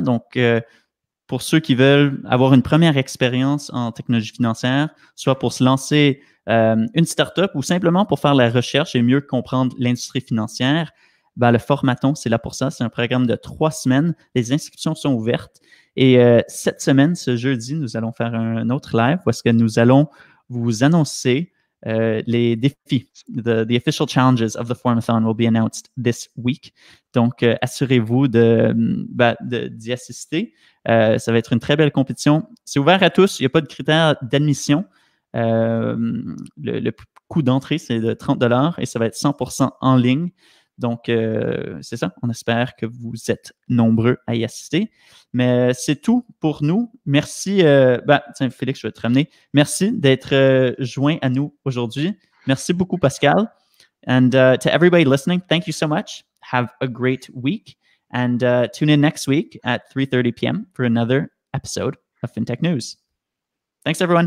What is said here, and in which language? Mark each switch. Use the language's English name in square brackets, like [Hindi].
[French] Donc, pour ceux qui veulent avoir une première expérience en technologie financière, soit pour se lancer une startup ou simplement pour faire la recherche et mieux comprendre l'industrie financière, le formaton, c'est là pour ça. C'est un programme de 3 semaines. Les inscriptions sont ouvertes. Et cette semaine, ce jeudi, nous allons faire un autre live où est-ce que nous allons vous annoncer les défis. [English] The official challenges of the formathon will be announced this week. [French] Donc, assurez-vous d'y assister. Ça va être une très belle compétition. C'est ouvert à tous. Il n'y a pas de critères d'admission. Le coût d'entrée, c'est de 30 $ et ça va être 100% en ligne. Donc, c'est ça. On espère que vous êtes nombreux à y assister. Mais c'est tout pour nous. Merci. Tiens, Félix, je vais te ramener. Merci d'être joint à nous aujourd'hui. Merci beaucoup, Pascal. [English] And to everybody listening, thank you so much. Have a great week. And tune in next week at 3:30 p.m. for another episode of FinTech News. Thanks, everyone.